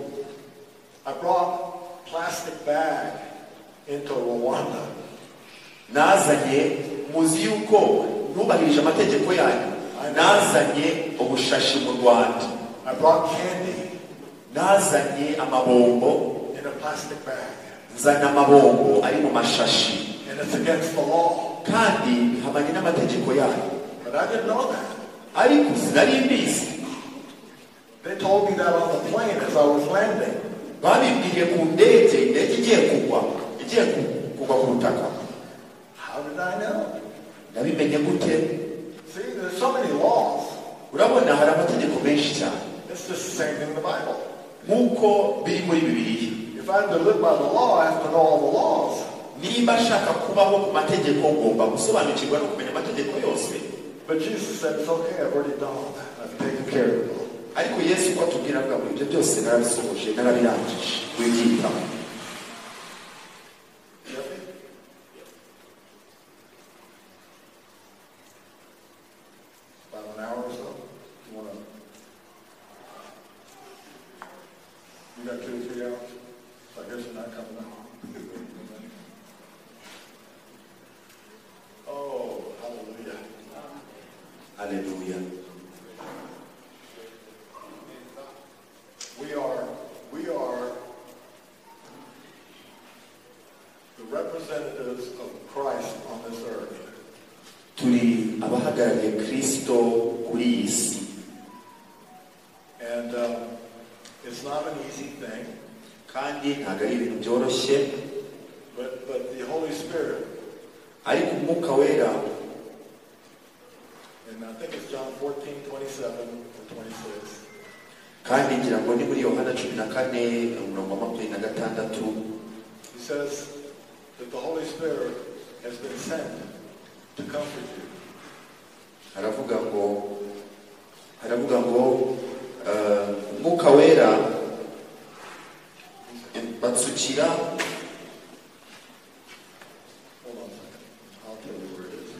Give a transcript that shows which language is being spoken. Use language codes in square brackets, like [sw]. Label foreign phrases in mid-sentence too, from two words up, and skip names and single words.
[en] I brought plastic bag into Rwanda. [rw] Nazanye muzi yuko ntubahirije amategeko yanyu. Nazanye ubushashi mu Rwanda. [en] I brought candy. [rw] Nazanye amabombo [en] in a plastic bag. [rw] Nzana amabombo ari mu mashashi. [en] And it's against the law. [rw] Kandi bihabanye n'amategeko yanyu. [en] But I didn't know that. [rw] Ariko sinari mbizi. [en] They told me that on the plane as I was landing. [rw] Babibwiye ku ndege igiye kugwa ku butaka. [en] How did I know? [rw] Nabimenye gute? [en] See, there's so many laws. [rw] Urabona hari amategeko menshi cyane. [en] It's just the same thing in the Bible. [rw] Nk'uko biri muri Bibiliya. [en] If I have to live by the law, I have to know all the laws. [rw] Niba nshaka kubaho ku mategeko ngomba gusobanukirwa no kumenya amategeko yose. [en] But Jesus said, it's okay, I've already done all that. I've taken care of it all. [rw] Ariko Yesu ko atubwira ngo ibyo byose narabisohoje narabirangije. Wigitamo. [en] About an hour or so. You got 2 or 3 hours? So I guess you're not coming out. Oh, hallelujah. Hallelujah. We are the representatives of Christ on this earth. [rw] Turi abahagarariye Kristo kuri iyi si. [en] And it's not an easy thing. [rw] Kandi ntabwo ari ibintu byoroshye. [en] But the Holy Spirit, [rw] ariko umwuka wera, [en] and I think it's John 14:27 or 26. [rw] kandi ngira ngo ni muri Yohana 14:26. [en] He says that the Holy Spirit has been sent to comfort you. [rw] Haravuga ngo umwuka wera batsukira. [en] Hold on a second. I'll tell you where it is.